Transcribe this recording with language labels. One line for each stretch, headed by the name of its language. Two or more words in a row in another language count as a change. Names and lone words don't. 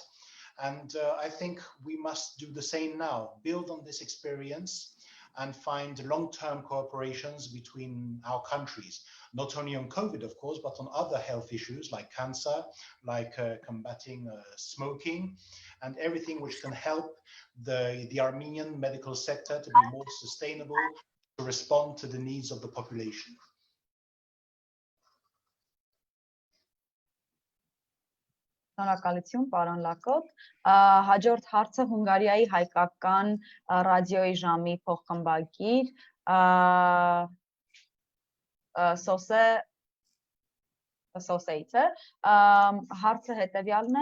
English: And I think we must do the same now, build on this experience and find long-term cooperations between our countries, not only on COVID, of course, but on other health issues like cancer, like combating smoking, and everything which can help the Armenian medical sector to be more sustainable, to respond to the needs of the population.
Armenian: Շնորհակալություն, պարոն Լաքոթ։ Հաջորդ հարցը Հունգարիայի հայկական ռադիոյի ժամի փոխխմբագիր Սոսեից է։ Հարցը հետևյալն է.